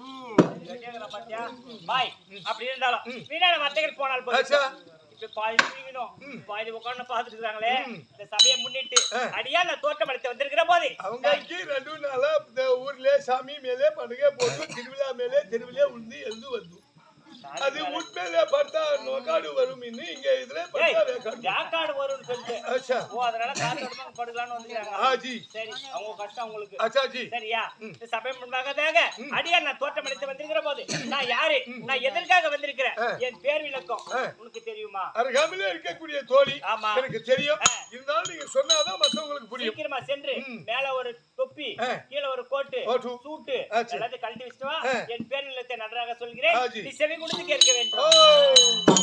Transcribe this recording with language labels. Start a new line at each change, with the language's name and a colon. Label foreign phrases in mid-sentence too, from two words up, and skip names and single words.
Tamil: பாய் அப்படி இருந்தாலும் வீணான வர்த்தகர் போனால் போதும் இப்ப பாதி தூங்கினோம் பாதி உட்கார்ந்து பாத்துட்டு இருக்காங்களே இந்த சபையை முன்னிட்டு அடியா நான் தோட்டம் வளர்த்து வந்திருக்கிற போது அவங்களுக்கு 2 நாளா இந்த ஊர்ல சாமி மேலே படுகை போட்டு திருவிழா மேலே தெருவிலே உழுந்து எழுந்து வந்து அது உண்மையிலே பார்த்தா நோக்காடு வரும் இங்க இதுல யாக்காடு வரும்னு சொல்லிட்டு
Hindi: अच्छा
Tamil: ஓ அதனால காத்தோட படுக்கலாம்னு வந்திருக்காங்க
Hindi: हां जी
Tamil: சரி அவங்க கஷ்டம் உங்களுக்கு
Hindi: अच्छा जी
Tamil: சரியா இந்த சபை முன்பாகதாக அடியா நான் தோட்டம் அடித்து வந்திருக்கிற போது நான் யாரு நான் எதற்காக வந்திருக்கிறேன் என் பேர் விளக்கம் உனக்கு தெரியுமா அருகாமையிலே இருக்கக்கூடிய தோழி எனக்கு தெரியும் இருந்தாலும் நீங்க சொன்னாதான் மத்தவங்களுக்கு புரியும் சீக்கிரமா சென்று மேல ஒரு தொப்பி கீழ ஒரு கோட்டு சூட்டு எல்லாத்தையும் கழட்டி வச்சிட்டு வா என் பேர் விளக்கத்தை நன்றாக சொல்கிறேன் நீ செவி கொடுத்து கேட்க வேண்டும்